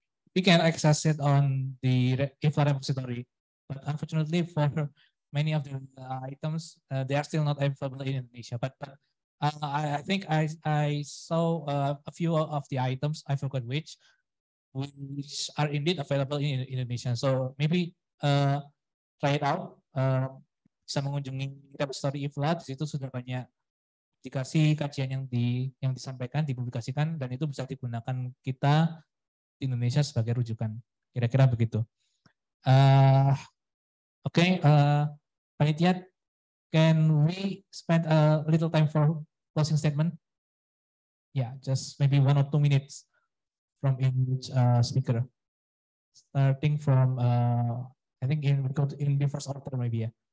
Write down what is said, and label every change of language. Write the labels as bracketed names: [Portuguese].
[English] We can access it on the IFLA repository, but unfortunately for many of the items, they are still not available in Indonesia. But I think I saw a few of the items, I forgot which are indeed available in Indonesia. So maybe try it out. [Indonesian] Bisa mengunjungi repository IFLA, di situ sudah banyak dikasih kajian yang disampaikan, dipublikasikan, dan itu bisa digunakan kita di Indonesia sebagai rujukan. Kira-kira begitu. [English] Okay, panitia, can we spend a little time for closing statement? Yeah, just maybe 1 or 2 minutes from each speaker. Starting from, I think in the first order maybe, yeah.